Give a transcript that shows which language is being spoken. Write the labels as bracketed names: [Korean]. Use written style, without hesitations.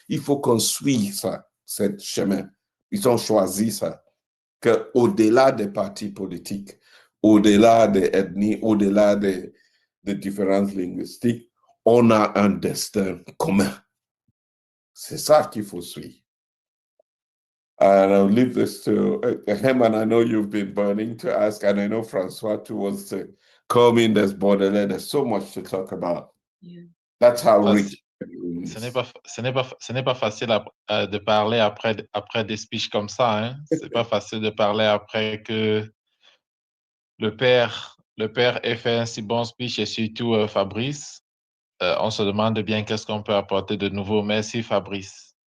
[French] Il faut qu'on suive ce chemin. Ils ont choisi ça, qu'au-delà des partis politiques, au-delà des ethnies, au-delà des différences linguistiques, on a un destin commun. C'est ça qu'il faut suivre. [English] And I'll leave this to Herman. I know you've been burning to ask, and I know Francois too wants to come in. There's borderland. There's so much to talk about. Yeah. That's how rich. [French] Ce n'est pas facile de parler après des speeches comme ça. Hein? C'est pas facile de parler après que le père ait fait un si bon speech et surtout Fabrice. On se demande bien qu'est-ce qu'on peut apporter de nouveau. Merci Fabrice.